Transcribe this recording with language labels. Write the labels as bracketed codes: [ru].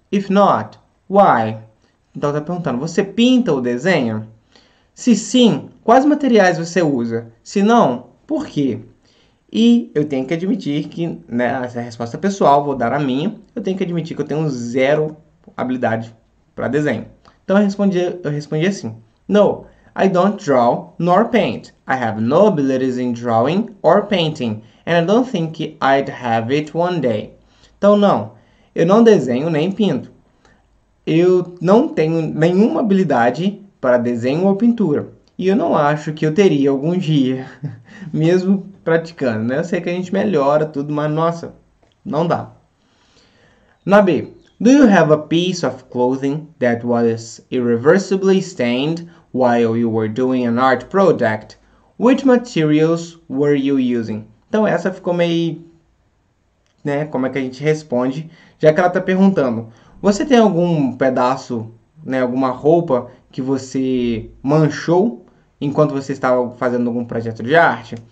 [en] If not, why? [pt] Então está perguntando, você pinta ou desenha? Se sim, quais materiais você usa? Se não, por quê? E eu tenho que admitir que, né, essa é a resposta pessoal, vou dar a minha. Eu tenho que admitir que eu tenho zero habilidade para desenho. Então eu respondi assim: [en] No, I don't draw nor paint. I have no abilities in drawing or painting, and I don't think I'd have it one day. [pt] Então não, eu não desenho nem pinto. Eu não tenho nenhuma habilidade para desenho ou pintura. E eu não acho que eu teria algum dia, mesmo praticando, né? Eu sei que a gente melhora tudo, mas nossa, não dá. [en] Na B, do you have a piece of clothing that was irreversibly stained while you were doing an art project? Which materials were you using? [pt] Então essa ficou meio, né? Como é que a gente responde? Já que ela está perguntando, você tem algum pedaço, né? Alguma roupa que você manchou enquanto você estava fazendo algum projeto de arte?